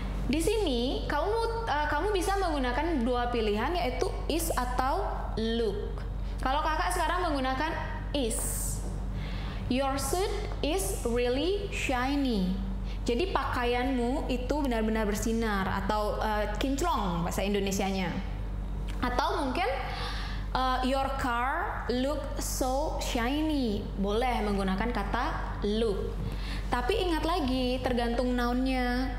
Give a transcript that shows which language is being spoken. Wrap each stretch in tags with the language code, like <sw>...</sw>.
<id>Di sini kamu bisa menggunakan dua pilihan, yaitu is atau look. Kalau kakak sekarang menggunakan is.</id> <en>Your suit is really shiny.</en> <id>Jadi pakaianmu itu benar-benar bersinar atau kinclong bahasa Indonesianya. Atau mungkin</id> <en>your car look so shiny.</en> <id>Boleh menggunakan kata look. Tapi ingat lagi, tergantung nounnya.</id>